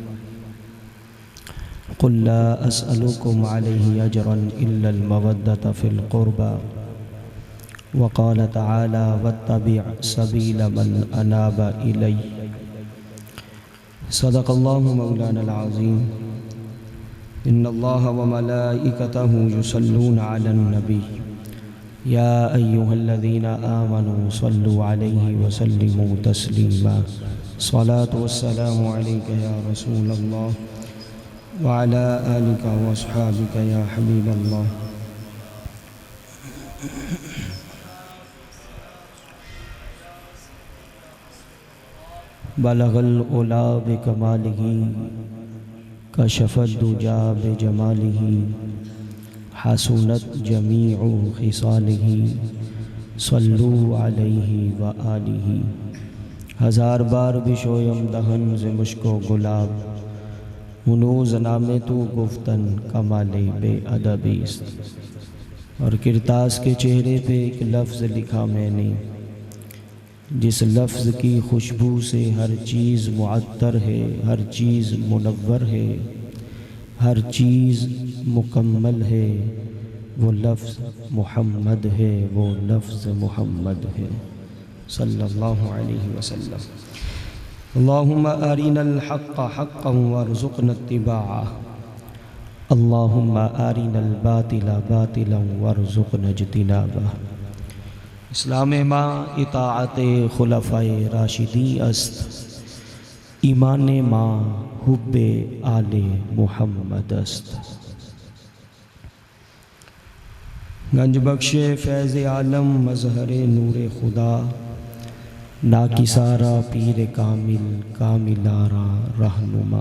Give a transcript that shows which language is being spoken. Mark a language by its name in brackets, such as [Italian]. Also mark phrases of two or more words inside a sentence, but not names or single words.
[Arabic] قل لا أسألكم عليه أجرا إلا المودة في القربى وقال تعالى واتبع سبيل من أناب إلي. صدق الله مولانا العظيم. إن الله وملائكته يصلون على النبي يا أيها الذين آمنوا صلوا عليه وسلموا تسليما. الصلاة والسلام عليك يا رسول الله وعلى آلك وأصحابك يا حبيب الله. بلغ العلى بكماله كشف الدجى بجماله حسنت جميع خصاله صلوا عليه وآله. [Persian] هزار بار بشویم دهن ز مشک و گلاب هنوز نام تو گفتن کمال بی‌ادبیست. [Urdu] اور قرطاس کے چہرے پہ ایک لفظ لکھا میں نے، جس لفظ کی خوشبو سے ہر چیز معطر ہے، ہر چیز منور ہے، ہر چیز مکمل ہے. وہ لفظ محمد ہے، وہ لفظ محمد ہے [Arabic] صلى الله عليه وسلم. اللهم أرنا الحق حقا وارزقنا اتباعه. اللهم أرنا الباطل باطلا وارزقنا اجتنابه. [Persian] اسلام ما اطاعت خلفای راشدین است. ایمان ما حب آل محمد است. گنج بخش فیض عالم مظهر نور خدا ناقصان را پیر کامل کاملان را رهنما.